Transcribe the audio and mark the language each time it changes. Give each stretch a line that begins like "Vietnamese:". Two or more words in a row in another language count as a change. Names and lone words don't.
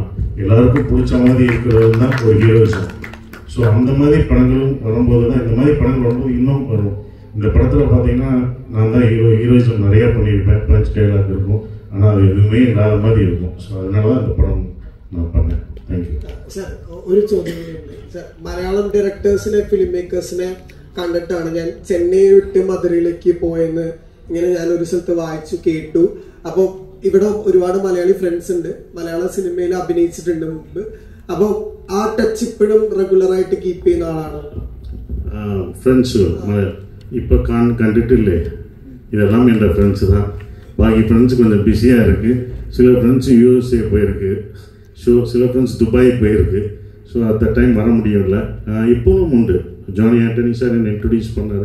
Tamil: எல்லாருக்கும் பிடிச்ச மாதிரி இருக்கிறது தான் ஒரு ஹீரோயிசம். ஸோ அந்த மாதிரி படங்களும் வரும்போது தான் இந்த மாதிரி படங்கள் வரும்போது இன்னும் வரும். இந்த படத்தில் பார்த்தீங்கன்னா நான் தான் ஹீரோயிசம் நிறையா பண்ணியிருப்பேன். பஞ்ச் டைலாக் இருக்கும், ஆனால் அது எதுவுமே இல்லாத மாதிரி இருக்கும். ஸோ அதனால தான் இந்த படம் நான் பண்ணேன்.
English: thank you.
Malayalam: സാർ ഒരു ചോദ്യം സാർ, മലയാളം ഡയറക്ടേഴ്സിനെ ഫിലിം മേക്കേഴ്സിനെ കണ്ടിട്ടാണ് ഞാൻ ചെന്നൈ വിട്ട് മധുരയിലേക്ക് പോയെന്ന് ഇങ്ങനെ ഞാൻ ഒരു സ്ഥലത്ത് വായിച്ചു കേട്ടു. അപ്പോൾ ഇവിടെ ഒരുപാട് മലയാളി ഫ്രണ്ട്സ് ഉണ്ട്, മലയാള സിനിമയിൽ അഭിനയിച്ചിട്ടുണ്ട് മുമ്പ്. അപ്പോൾ ആ ടച്ച് ഇപ്പോഴും റെഗുലർ ആയിട്ട് കീപ്പ് ചെയ്യുന്ന ആളാണോ?
Tamil: ഫ്രണ്ട്സ് இப்போ கண்டுட்டு இதெல்லாம் என் ஃப்ரெண்ட்ஸு தான். பாக்கி ஃப்ரெண்ட்ஸ் கொஞ்சம் பிஸியாக இருக்குது. சில ஃப்ரெண்ட்ஸ் யூஎஸ்ஏ போயிருக்கு, சில ஃப்ரெண்ட்ஸ் துபாய் போயிருக்கு.
English: so at the time
Tamil: வர முடியல. இப்போவும் உண்டு. ஜானி ஆண்டனி சார் என்னை இன்ட்ரடியூஸ் பண்ணார்.